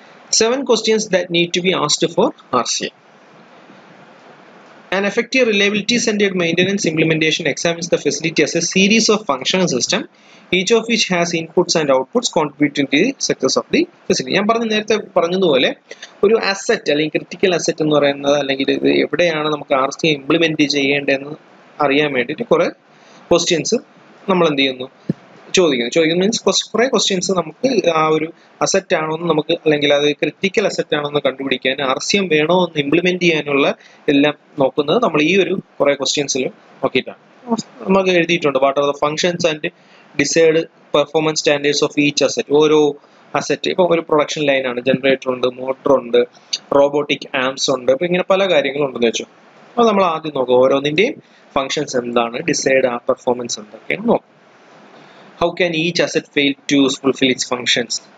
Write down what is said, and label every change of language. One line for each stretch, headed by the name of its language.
English: 7 questions that need to be asked for RCM. An effective reliability-centered maintenance implementation examines the facility as a series of functional systems, each of which has inputs and outputs contributing to the success of the facility.
Malayalam: ഞാൻ നേരത്തെ പറഞ്ഞതുപോലെ ഒരു asset അല്ലെങ്കിൽ critical asset എന്ന് പറയുന്നത്, അല്ലെങ്കിൽ ഇത് എവിടെയാണ് നമുക്ക് RCM ഇംപ്ലിമെന്റ് ചെയ്യേണ്ടതെന്ന് അറിയാൻ വേണ്ടിയിട്ട് കുറെ ക്വസ്റ്റ്യൻസ് നമ്മൾ എന്ത് ചെയ്യുന്നു, ചോദിക്കുന്നു മീൻസ് കുറെ ക്വസ്റ്റ്യൻസ് നമുക്ക് ആ ഒരു അസറ്റ് ആണോ എന്ന് നമുക്ക്, അല്ലെങ്കിൽ അത് ക്രിട്ടിക്കൽ അസറ്റ് ആണോ എന്ന് കണ്ടുപിടിക്കാൻ, RCM വേണോ എന്ന് ഇംപ്ലിമെന്റ് ചെയ്യാനുള്ള എല്ലാം നോക്കുന്നത് നമ്മൾ ഈ ഒരു കുറെ ക്വസ്റ്റ്യൻസിൽ നോക്കിയിട്ടാണ്. നമുക്ക് എഴുതിയിട്ടുണ്ട്
English: What are the functions and decide performance standards of each asset.
Malayalam: ഓരോ അസറ്റ്, ഇപ്പൊ ഒരു പ്രൊഡക്ഷൻ ലൈനാണ്, ജനറേറ്റർ ഉണ്ട്, മോട്ടർ ഉണ്ട്, റോബോട്ടിക് ആംസ് ഉണ്ട്, ഇപ്പൊ ഇങ്ങനെ പല കാര്യങ്ങളുണ്ടെന്ന് വെച്ചു. അപ്പോൾ നമ്മൾ ആദ്യം നോക്കുക ഓരോന്നിന്റെയും ഫങ്ഷൻസ് എന്താണ്, ഡിസൈഡ് ആ പെർഫോമൻസ് എന്തൊക്കെയാണ് നോക്കും.
English: How can each asset fail to fulfill its functions?